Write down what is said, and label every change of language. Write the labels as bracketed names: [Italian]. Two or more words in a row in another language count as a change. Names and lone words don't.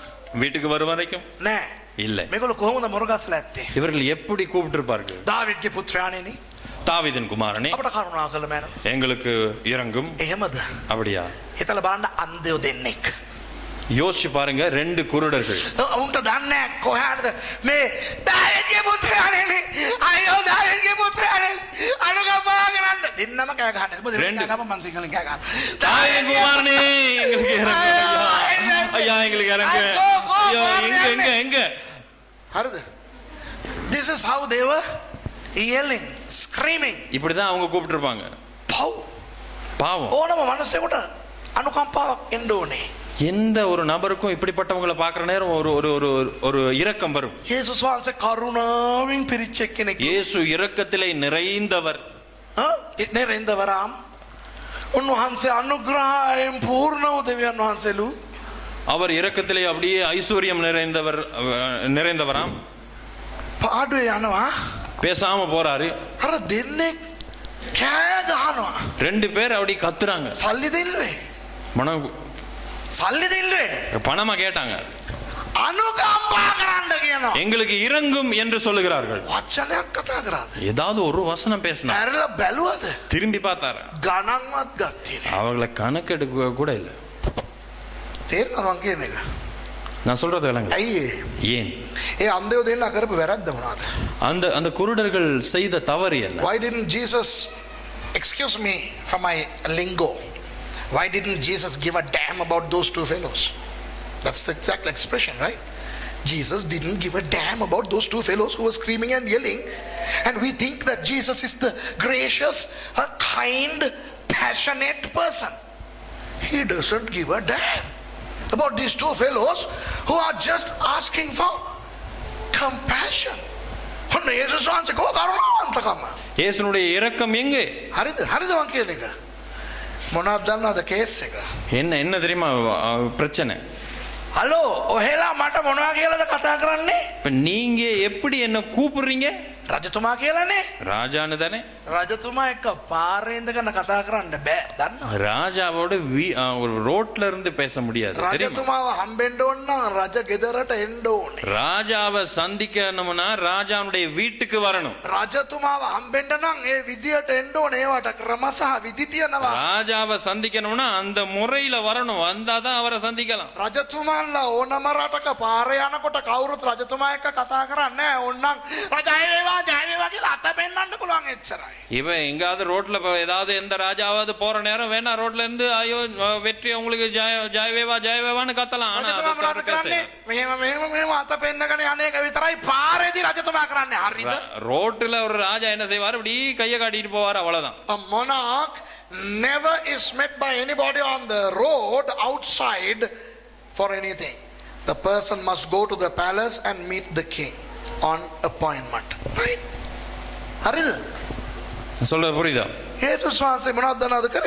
[Tamil] வீட்டுக்கு வரும் வரைக்கும் [Sinhala] නෑ. [Tamil] இல்லை. [Sinhala] මේගොල්ලෝ කොහොමද මොරගස්ලා ඇත්තේ? [Tamil] இவர்கள் எப்படி கூப்பிட்டிருப்பார்கள்? [Sinhala] දාවිද්ගේ පුත්‍රයාණෙනි, [Tamil] தாவீதின் குமாரனே, [Sinhala] අපට කරුණා කළ මෑන. [Tamil] எங்களுக்கு இறங்கும். [Sinhala] එහෙමද? [Tamil] அப்படியா? [Sinhala] හිතලා බලන්න අන්ධයෝ දෙන්නෙක්. [Tamil] யோசிச்சு பாருங்க, ரெண்டு குருடர்கள். [Sinhala] උන්ට දන්නේ කොහාටද මේ දාවිද්ගේ පුත්‍රයාණෙනි, අයියෝ දාවිද්ගේ පුත්‍රයාණෙනි, අනුකම්පා කරන්න. දෙන්නම කෑ ගහන්නේ. මොකද [Tamil] ரெண்டு [Sinhala] කෑ ගහම මං සිංහලෙන් කෑ ගහනවා. [Tamil] தாவீதின் குமாரனே, எங்களுக்கு இறங்கும். ஐயா எங்களுக்கு இறங்கு. ஐயோ எங்க [Sinhala] හරිද? [English] This is how they were yelling, screaming. [Tamil] இப்படிதான் அவங்க கூப்பிட்டிருப்பாங்க. பாவம். [Sinhala] ඕනම මනුස්සයෙකුට අනුකම්පාවක් එන්න ඕනේ. [Tamil] எந்த ஒரு நபருக்கும் இப்படிப்பட்டவங்களை பார்க்குற நேரம் ஒரு ஒரு ஒரு ஒரு இரக்கம் வரும். [Sinhala] යේසුස් වහන්සේ කරුණාවෙන් පිරිච්ච කෙනෙක්. [Tamil] இயேசு இரக்கத்திலே நிறைந்தவர். நிறைந்தவராம். [Sinhala] උන්වහන්සේ අනුග්‍රහයෙන් පූර්ණ වූ දෙවියන් වහන්සේලු. [Tamil] அவர் இரக்கத்திலே அப்படியே ஐஸ்வர்யம் நிறைந்தவராம். [Sinhala] පාඩුවේ යනවා. [Tamil] பேசாம போறாரு. [Sinhala] අර දෙන්නේ කෑ ගහනවා. [Tamil] ரெண்டு பேர் அப்படி கத்துறாங்க. [Sinhala] සල්ලි දෙල්ලුවේ. සල්ලි දෙල්ලුවේ. [Tamil] பணமா கேட்டாங்க. [Sinhala] අනුකම්පා කරන්න කියනවා. [Tamil] எங்களுக்கு இறங்கும் என்று சொல்லுகிறார்கள். [Sinhala] වචනයක් කතා කරාද? [Tamil] ஏதாவது ஒரு வசனம் பேசினா? [Sinhala] ඇරලා බැලුවද? [Tamil] திரும்பி பார்த்தாரா? [Sinhala] ගණන්වත් ගත්තේ නෑ. [Tamil] அவங்களை கணக்கெடுக்க கூட இல்லை. [Sinhala] තේරෙනවද මං කියන එක? [Tamil] நான் சொல்றது விளங்க. [Sinhala] ඇයි [Tamil] ஏன்? [Sinhala] ඒ අන්ධයෝ දෙන්න කරපු වැරද්ද මොනවද? [Tamil] அந்த குருடர்கள் செய்த தவறு என்ன? [English] Why didn't Jesus, excuse me for my lingo, why didn't Jesus give a damn about those two fellows? That's the exact expression, right? Jesus didn't give a damn about those two fellows who were screaming and yelling, and we think that Jesus is the gracious, kind, passionate person. He doesn't give a damn about these two fellows who are just asking for compassion. [Sinhala] ඔන්න යේසුස් වහන්සේ කෝ කරුණාවන්තකම. [Tamil] இயேசுனுடைய இரக்கம் எங்கே? [Sinhala] හරිද මං කියන එක? මොනවද දන්නවද කේස් එක? [Tamil] என்ன தெரியுமா பிரச்சனை? [Sinhala] හලෝ ඔහෙලා මට මොනවා කියලාද කතා කරන්නේ? [Tamil] இப்ப நீங்க எப்படி என்ன கூப்பிடுறீங்க? [Sinhala] රජතුමා කියලානේ. [Tamil] ராஜான்னு தானே. [Sinhala] රජතුමා එක්ක පාරේ ඉඳගෙන කතා කරන්න බෑ. දන්නවද? [Tamil] ராஜாவோட ஒரு ரோட்ல இருந்து பேச முடியாது. தெரியுமா? [Sinhala] රජතුමාව හම්බෙන්න ඕන නම් රජ ගෙදරට එන්න ඕනේ. ராஜாவை சந்திக்கணும்னா ராஜாவுடைய வீட்டுக்கு வரணும். රජතුමාව හම්බෙන්න නම් ඒ විදියට එන්න ඕනේ. ඒවට ක්‍රම සහ විදි තියෙනවා. [Tamil] ராஜாவை சந்திக்கணும்னா அந்த முறையில வரணும். வந்தாதான் அவரை சந்திக்கலாம். [Sinhala] රජතුමාන්ලා ඕනම රටක පාරේ යනකොට කවුරුත් රජතුමා එක්ක කතා කරන්නේ නැහැ. ඕන්නම් රජය වේවා ජය වේවා කියලා අත පෙන්නන්න පුළුවන් එච්චරයි. [Tamil] இவன் எங்காவது ரோட்ல ஏதாவது எந்த ராஜாவது போற நேரம் வேணா ரோட்ல இருந்து ஐயோ வெற்றி உங்களுக்கு ஜெயவேவான்னு கத்தலாம். ஆனா [Sinhala] රජතුමා මොනවද කරන්නේ? මෙහෙම අත පෙන්නගෙන අනේක විතරයි පාරේදී රජතුමා කරන්නේ. හරිද? [Tamil] ரோட்ல ஒரு ராஜா என்ன செய்வார்? இப்படி கையை காட்டிட்டு போவார், அவ்வளவுதான். [English] A monarch never is met by anybody on the road outside for anything. The person must go to the palace and meet the king on appointment. Right? [Sinhala] හරිද? [Tamil] சொல்றது புரியுதா? [Sinhala] යේසුස් වහන්සේ මොනවද දන්නවද කරේ?